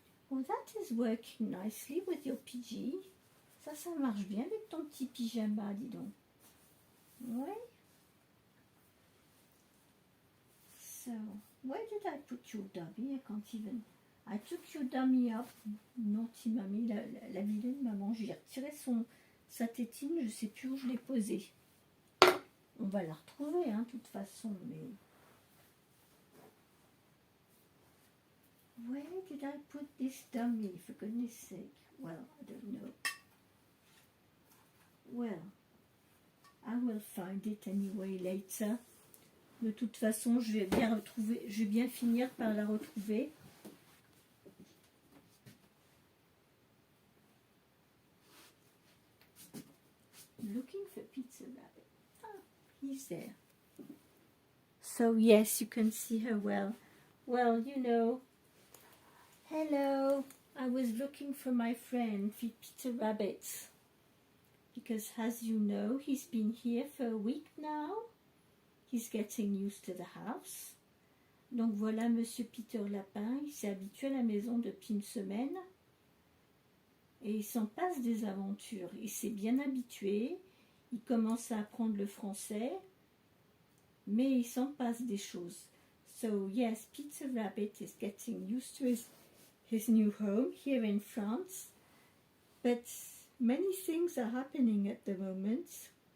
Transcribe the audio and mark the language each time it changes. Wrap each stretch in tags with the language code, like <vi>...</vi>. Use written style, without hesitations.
<en>Well, that is working nicely with your PG.</en> <fr>Ça marche bien avec ton petit pyjama, dis donc. Ouais.</fr> <en>So, where did I put your dummy? I can't even... I took your dummy up. Naughty mamie,</en> <fr>la vilaine maman. J'ai retiré sa tétine, je ne sais plus où je l'ai posée. On va la retrouver, hein, de toute façon, mais...</fr> <en>Where did I put this dummy, for goodness sake? Well, I don't know. Well, I will find it anyway later.</en> <fr>De toute façon, je vais bien finir par la retrouver.</fr> <en>Looking for Pizza Rabbit. Ah, he's there. So yes, you can see her well. Well, you know. Hello. I was looking for my friend Peter Rabbit. Because as you know, he's been here for a week now. He's getting used to the house.</en> <fr>Donc voilà Monsieur Peter Lapin, il s'est habitué à la maison depuis une semaine. Et il s'en passe des aventures. Il s'est bien habitué. Il commence à apprendre le français. Mais il s'en passe des choses.</fr> <en>So yes, Peter Rabbit is getting used to his new home here in France. But many things are happening at the moment.</en>